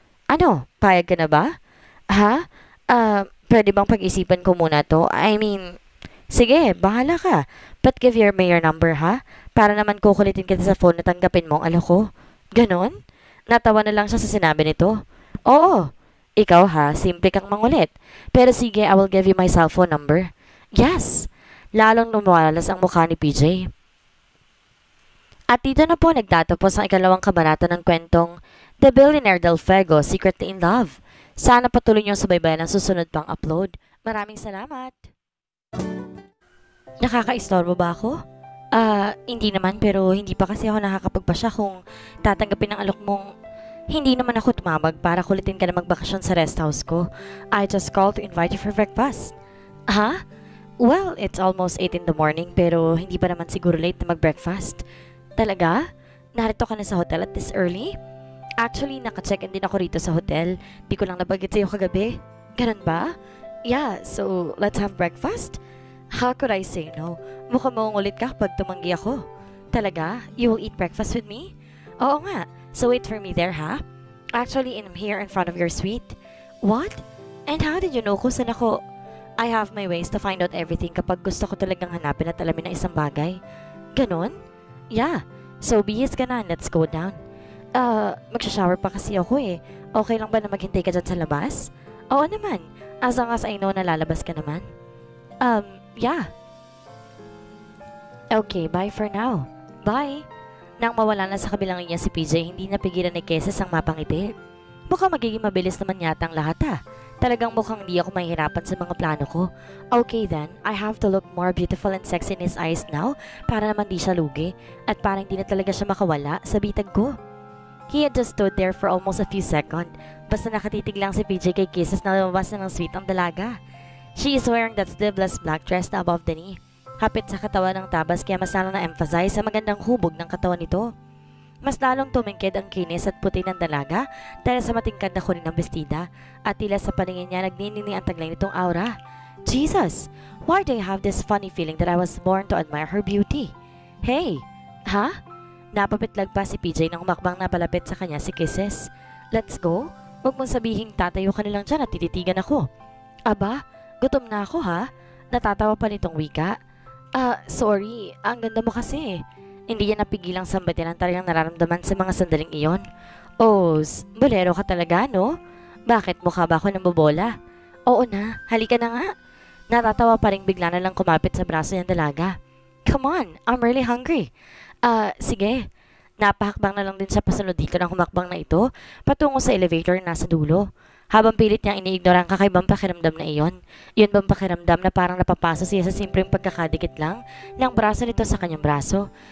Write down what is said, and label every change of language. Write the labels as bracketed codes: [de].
[tl] Ano, payag ka na ba? Ha? Pwede bang pag-isipan ko muna to? Sige, bahala ka. [en] But give me your number, ha? [tl] Para naman kukulitin kita sa phone na tanggapin mo ang alok ko. Ganon? Natawa na lang siya sa sinabi nito. Oo, ikaw ha, simple kang mangulit. Pero sige, [en] I will give you my cellphone number. [tl] Yes! Lalong lumalas ang mukha ni PJ. At dito na po nagtatapos ang ikalawang kabanata ng kwentong The Billionaire Del Fuego, Secretly in Love. Sana patuloy niyong subaybayan ang susunod pang upload. Maraming salamat! Nakaka-istorbo ba ako? Hindi naman pero hindi pa kasi ako nakakapagpasya kung tatanggapin ng alok mong hindi naman ako tumawag para kulitin ka na magbakasyon sa rest house ko. [en] I just called to invite you for breakfast. [tl] Ha? [en] Well, it's almost 8 in the morning [tl] pero hindi pa naman siguro late na mag-breakfast. Talaga? Narito ka na sa hotel [en] at this early? [tl] Actually, naka-check-in din ako rito sa hotel. Di ko lang nabanggit sa'yo kagabi. Ganun ba? [en] Yeah, so let's have breakfast? How could I say no? [tl] Mukhang maungulit ka pag tumanggi ako. Talaga? [en] You will eat breakfast with me? [tl] Oo nga. [en] So wait for me there, ha? Actually, I'm here in front of your suite. What? And how did you know [tl] kung saan ako? [en] I have my ways to find out everything [tl] kapag gusto ko talagang hanapin at alamin ng isang bagay. Ganon? Yeah. So bihis ka na [en] and let's go down. [tl] Magsha-shower pa kasi ako eh. Okay lang ba na maghintay ka dyan sa labas? Oo naman. [en] As long as I know [tl] na lalabas ka naman. [en] Yeah. Okay, bye for now. Bye. [tl] Nang mawala na sa kabilang linya si PJ, hindi napigilan ni Kesses ang mapangiti. Mukhang magiging mabilis naman yata ang lahat ah. Talagang mukhang hindi ako mahihirapan sa mga plano ko. [en] Okay then, I have to look more beautiful and sexy in his eyes now [tl] para naman di siya lugi at parang di na talaga siya makawala sa bitag ko. [en] He had just stood there for almost a few seconds. [tl] Basta nakatitig lang si PJ kay Kisses na lumabas na ng suite ang dalaga. [en] She is wearing that sleeveless black dress na above the knee. [tl] Hapit sa katawan ng tabas kaya mas lalo na-emphasize sa magandang hubog ng katawan nito. Mas lalong tumingkid ang kinis at puti ng dalaga dahil sa matingkad na kunin ng bestida at tila sa paningin niya nagninini ang taglay nitong aura. [en] Jesus! Why do I have this funny feeling that I was born to admire her beauty? [tl] Hey! Ha? Napapitlag pa si PJ nang humakbang na palapit sa kanya si Kisses. [en] Let's go? [tl] Huwag mong sabihin tatayo ka nilang dyan at tititigan ako. Aba, gutom na ako ha? Natatawa pa nitong wika. Sorry. Ang ganda mo kasi. Hindi niya napigilang sambatin ang talagang nararamdaman sa mga sandaling iyon. Oh, bolero ka talaga, no? Bakit mukha ba ako ng bobola? Oo na, halika na nga. Natatawa pa rin bigla na lang kumapit sa braso niyang dalaga. [en] Come on, I'm really hungry. [tl] Sige. Napahakbang na lang din siya pasunod dito ng humakbang na ito patungo sa elevator na nasa dulo. Habang pilit niyang iniignore ang kakaibang pakiramdam na iyon. Yun bang pakiramdam na parang napapasa siya sa simpleng pagkakadikit lang ng braso nito sa kanyang braso.